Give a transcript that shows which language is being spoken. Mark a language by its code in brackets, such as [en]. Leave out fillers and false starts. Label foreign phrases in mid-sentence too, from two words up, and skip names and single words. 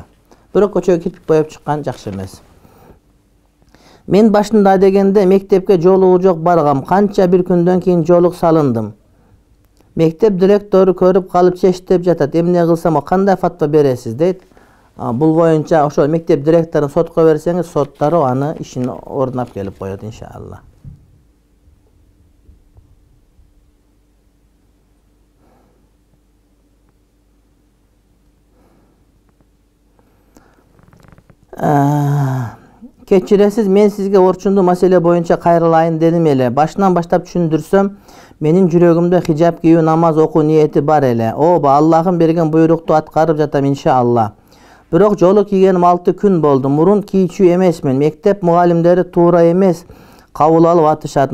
[ky] Бирок көчөгө кирпик боеп чыккан жакшы эмес. Мен башында дегенде мектепке жолугу жок баргам. Канча бир күндөн кийин жолук салындым. Мектеп директору көрүп калып чечтеп жатат. Эмне кылсам, кандай фатва бересиз дейт. Бул боюнча ошол мектеп директорун сотко берсеңиз, соттары аны ишин ордунап келип коет иншалла. Кечиресиз, мен сизге орчундуу maселе боюнча кайрылайын дедим эле. Башынан баштап түшүндүрсөм, менин жүрөгүмдө хижап кийүү, намаз окуу ниети бар эле. Ооба, Аллахым берген буйрукту аткарып жатам иншалла. Бирок жолу кийгеним 6 күн болду. Мурун кийчү эмесмин. Мектеп мугалимдери туура эмес кабыл алып атышат.